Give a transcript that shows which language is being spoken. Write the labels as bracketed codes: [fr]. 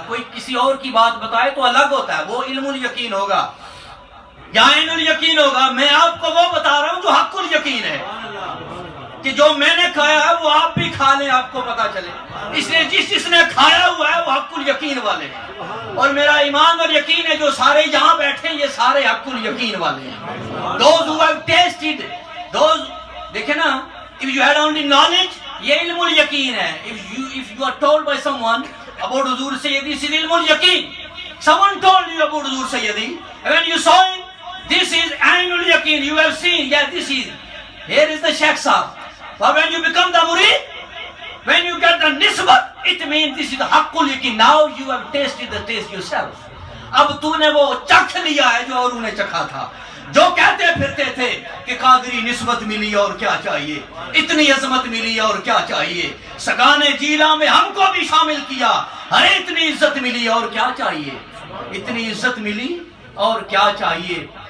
[ur] کوئی کسی اور کی بات بتائے تو الگ ہوتا ہے, وہ علم الیقین ہوگا یا عین الیقین ہوگا. میں آپ کو وہ بتا رہا ہوں جو حق الیقین ہے, کہ جو میں نے کھایا ہے وہ آپ بھی کھا لیں, آپ کو پتا چلے. اس لیے جس نے کھایا ہوا ہے وہ حق الیقین والے ہیں, اور میرا ایمان اور یقین ہے جو سارے یہاں بیٹھے ہیں یہ سارے حق الیقین والے ہیں. [en] Those who have tasted, those, [ur] دیکھیں نا, [en] if you had only knowledge, [ur] یہ علم الیقین ہے. [en] If you are told by someone about حضور سیدی, this is علم الیقین. Someone told you about حضور سیدی, and when you saw him, this is عین الیقین. You have seen, yeah, this is, here is the Shaykh Sahab. But when you become the murid, when you get the nisbat, it means this is the haqqul yaqeen. Now you have tasted the taste yourself. [ur] اب تو نے وہ چکھ لیا ہے جو اوروں نے چکھا تھا, جو کہتے پھرتے تھے کہ قادری نسبت ملی اور کیا چاہیے, اتنی عظمت ملی اور کیا چاہیے, سگانے جیلا میں ہم کو بھی شامل کیا, ارے اتنی عزت ملی اور کیا چاہیے, اتنی عزت ملی اور کیا چاہیے.